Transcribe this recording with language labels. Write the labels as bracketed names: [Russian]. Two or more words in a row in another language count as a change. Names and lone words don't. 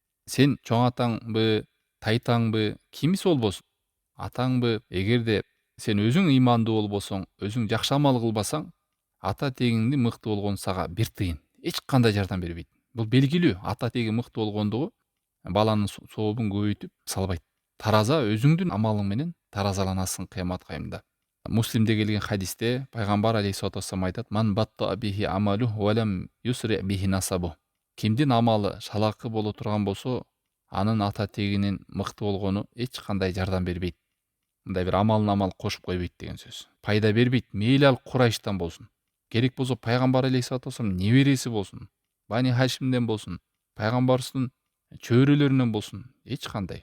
[Kyrgyz] Сен чоң атаңбы, тайтаңбы, кимиси болбосун, атаңбы, эгерде сен өзүң ыймандуу болбосоң, өзүң жакшы амал кылбасаң, ата тегиңдин мыкты болгону сага бир тыйын эч кандай жардам бербейт. Бул белгилүү. Ата теги мыкты болгондугу баланын сообун көбөйтүп салбайт. Тараза өзүңдүн амалың менен таразаланасың кыямат кайымда. Муслимде келген хадисте пайгамбар [Arabic] عليه الصلاة والسلام [Kyrgyz] айтат: [Arabic] "من بطأ به عمله ولم يسرع به نسبه". [Kyrgyz] Кимдин амалы шалакы боло турган болсо, анын ата тегинин мыкты болгону эч кандай жардам бербейт. Мындай бир амал кошуп койбойт деген сөз. Пайда бербейт. Мейли ал Курайштан болсун. Керек болсо пайгамбар [Arabic] عليه الصلاة والسلام [Kyrgyz] небереси болсун, Бани Хашимден болсун, пайгамбарыбыздын чөйрөлөрүнөн болсун, эч кандай.